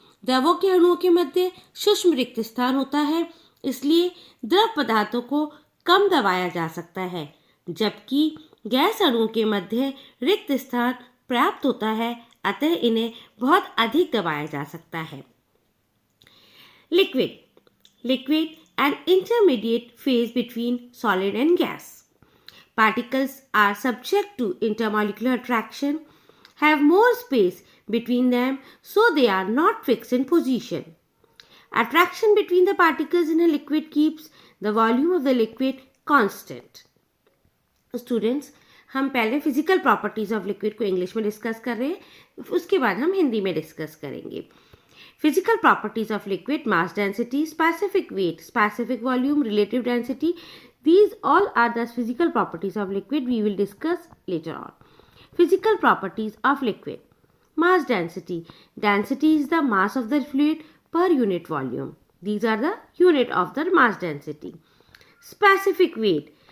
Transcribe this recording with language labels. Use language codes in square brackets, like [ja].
[hi] द्रवों के अणुओं के मध्य सूक्ष्म रिक्त स्थान होता है, इसलिए द्रव पदार्थों को कम दबाया जा सकता है, जबकि गैस अणुओं के मध्य रिक्त स्थान प्राप्त होता है, अतः इन्हें बहुत अधिक दबाया जा सकता है. [en] Liquid an intermediate phase between solid and gas. Particles are subject to intermolecular attraction, have more space between them, so they are not fixed in position. Attraction between the particles in a liquid keeps the volume of the liquid constant. [hi] Students, हम पहले [en] physical properties of liquid [hi] को English में discuss कर रहे हैं, उसके बाद हम हिंदी में डिस्कस करेंगे. [en] Physical properties of liquid: mass density, specific weight, specific volume, relative density. These all are the physical properties of liquid we will discuss later on. Physical properties of liquid. Mass density. Density is the mass of the fluid per unit volume. These are the unit of the mass density. Specific weight.